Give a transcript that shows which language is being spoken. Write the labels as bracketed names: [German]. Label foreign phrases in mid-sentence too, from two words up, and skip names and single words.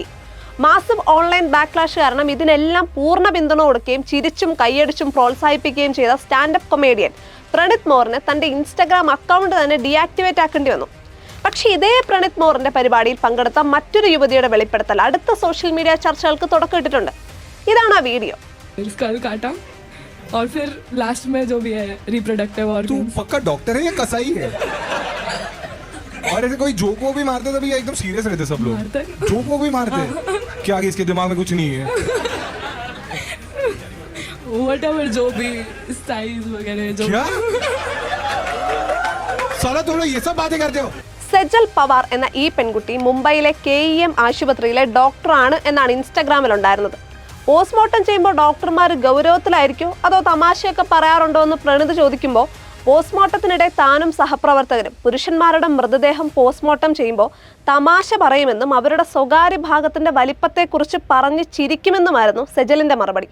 [English] massive online backlash [Malayalam] കാരണം ഇതിനെല്ലാം പൂർണ്ണ പിന്തുണ കൊടുക്കുകയും ചിരിച്ചും കൈയടിച്ചും പ്രോത്സാഹിപ്പിക്കുകയും ചെയ്ത [English] standup comedian [Malayalam] പ്രണീത് മോറിന് തന്റെ [English] Instagram account [Malayalam] തന്നെ ഡീആക്ടിവേറ്റ് ആക്കേണ്ടി വന്നു. പക്ഷേ ഇതേ പ്രണീത് മോറിന്റെ പരിപാടിയിൽ പങ്കെടുത്ത മറ്റൊരു യുവതിയുടെ വെളിപ്പെടുത്തൽ അടുത്ത [English] social media [Malayalam] ചർച്ചകൾക്ക് തുടക്കമിട്ടിട്ടുണ്ട്. ഇതാണ് ആ വീഡിയോ. [Hindi] और फिर लास्ट में जो भी है [English] reproductive organs. [Hindi] तू पक्का डॉक्टर है या कसाई है? और ऐसे कोई जोक को भी मारते तभी एकदम सीरियस रहते सब लोग। जोक को भी मारते क्या आगे इसके दिमाग में कुछ नहीं है? Whatever जो भी साइज वगैरह जो क्या साला तुम लोग ये सब बातें करते हो? [Malayalam] സെജൽ പവാർ എന്ന ഈ പെൺകുട്ടി മുംബൈയിലെ KEM ആശുപത്രിയിലെ ഡോക്ടറാണ് എന്നാണ് ഇൻസ്റ്റഗ്രാമിൽ ഉണ്ടായിരുന്നത്. പോസ്റ്റ്മോർട്ടം ചെയ്യുമ്പോൾ ഡോക്ടർമാർ ഗൗരവത്തിലായിരിക്കോ അതോ തമാശയൊക്കെ പറയാറുണ്ടോ എന്ന് പ്രണീത് ചോദിക്കുമ്പോൾ പോസ്റ്റ്മോർട്ടത്തിനിടെ താനും സഹപ്രവർത്തകരും പുരുഷന്മാരുടെ മൃതദേഹം പോസ്റ്റ്മോർട്ടം ചെയ്യുമ്പോൾ തമാശ പറയുമെന്നും അവരുടെ സ്വകാര്യ ഭാഗത്തിന്റെ വലിപ്പത്തെക്കുറിച്ച് പറഞ്ഞ് ചിരിക്കുമെന്നുമായിരുന്നു സെജലിന്റെ മറുപടി.